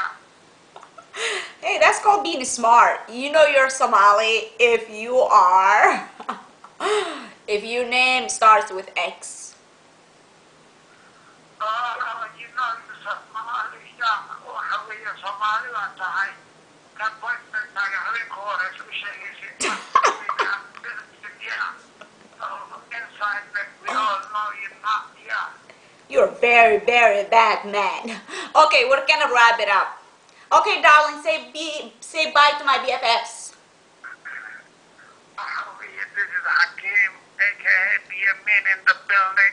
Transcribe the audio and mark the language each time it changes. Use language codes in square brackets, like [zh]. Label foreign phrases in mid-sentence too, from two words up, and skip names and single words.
[en] Hey, that's called being smart. You know you're Somali if you are if your name starts with X. You know you're Somali. [so] Waxa weeye Somali waa tahay kan boyfriendkaaga habeenka hore isku sheegaysid. [en] You're a very, very bad man. Okay, we're gonna wrap it up. Okay, darling, say bye to my BFFs. This is Hakiim, aka Biamin in the building.